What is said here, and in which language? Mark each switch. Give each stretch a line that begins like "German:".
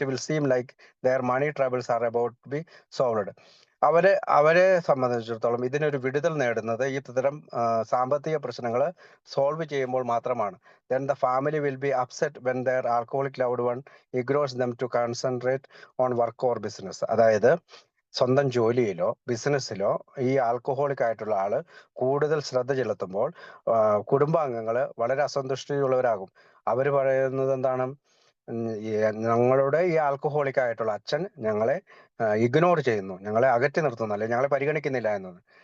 English: It will seem like their money troubles are about to be solved.
Malayalam: അവരെ സംബന്ധിച്ചിടത്തോളം ഇതിനൊരു വിടുതൽ നേടുന്നത് ഈ തരം സാമ്പത്തിക പ്രശ്നങ്ങൾ സോൾവ് ചെയ്യുമ്പോൾ മാത്രമാണ്.
English: Then the family will be upset when their alcoholic loved one ignores them to concentrate on work or business.
Malayalam: അതായത് സ്വന്തം ജോലിയിലോ ബിസിനസ്സിലോ ഈ ആൽക്കഹോളിക് ആയിട്ടുള്ള ആള് കൂടുതൽ ശ്രദ്ധ ചെലുത്തുമ്പോൾ കുടുംബാംഗങ്ങള് വളരെ അസന്തുഷ്ടിയുള്ളവരാകും. അവര് പറയുന്നത് എന്താണ്? ഞങ്ങളുടെ ഈ ആൽക്കഹോളിക് ആയിട്ടുള്ള അച്ഛൻ ഞങ്ങളെ ഇഗ്നോർ ചെയ്യുന്നു, ഞങ്ങളെ അകറ്റി നിർത്തുന്നു, അല്ലെങ്കിൽ ഞങ്ങളെ പരിഗണിക്കുന്നില്ല എന്നത്.